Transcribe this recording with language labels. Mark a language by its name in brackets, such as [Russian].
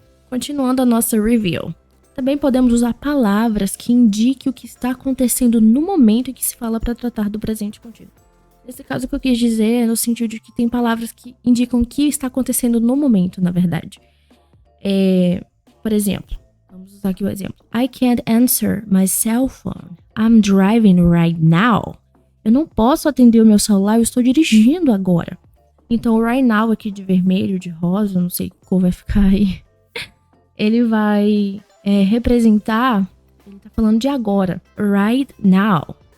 [Portuguese] Continuando a nossa review. Também podemos usar palavras que indiquem o que está acontecendo no momento em que se fala para tratar do presente contínuo. Nesse caso, o que eu quis dizer é no sentido de que tem palavras que indicam o que está acontecendo no momento, na verdade. Por exemplo, vamos usar aqui o exemplo. [English] I can't answer my cell phone. I'm driving right now. [Portuguese] Eu não posso atender o meu celular, eu estou dirigindo agora. Então, o right now aqui de vermelho, de rosa, não sei que cor vai ficar aí. Ele vai representar, ele tá falando de agora, right now.